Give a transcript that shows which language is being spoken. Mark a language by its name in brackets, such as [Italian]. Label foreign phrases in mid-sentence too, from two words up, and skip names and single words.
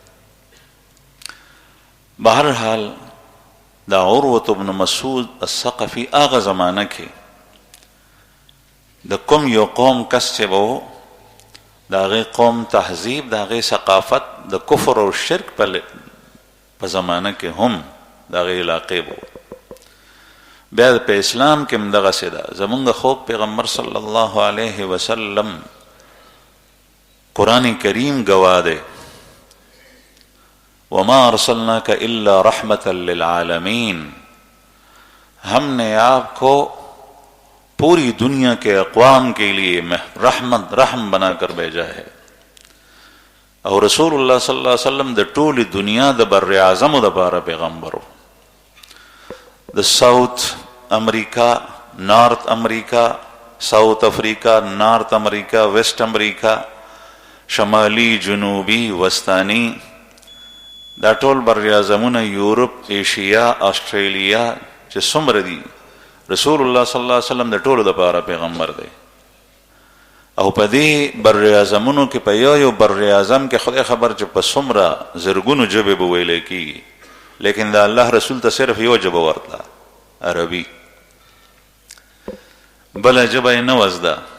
[Pashto] بهرحال دا عروة بن مسعود الثقفي هغه زمانه کې د کوم یو قوم کس چې به د هغې قوم تهذیب د هغې ثقافت د کفر او شرک په زمانه کې هم د هغې علاقې به بیا په اسلام کې هم دغسې ده زمونږ خوږ پیغمبر [Arabic] صلی الله علیه وسلم [Pashto] قرآن کریم گواہ دے [Arabic] وما ارسلناک الا رحمتا للعالمین [Urdu] ہم نے آپ کو پوری دنیا کے اقوام کے لیے رحم بنا کر بھیجا ہے اور رسول اللہ صلی اللہ علیہ وسلم [Pashto] د ټولې دنیا د بر اعظمو دپاره پیغمبر د ساوث امریکا، نارت امریکا، ساوث افریقا، نارت امریکا، ویسٹ امریکا، شمالی، جنوبی، وسطانی، دا ټول براعظمونه، یورپ، ایشیا، آسټریلیا چې څومره دي، [Arabic] رسول الله صلی الله علیه وسلم [Pashto] د ټولو دپاره پیغمبر دی. او په دې براعظمونو کې په یو براعظم کې خدای خبر چې په څومره زرګونو ژبې به ویلی کېږي، لیکن د الله رسول ته صرف یو ژبه ورتله، عربي، بله ژبه یې نه وه زده.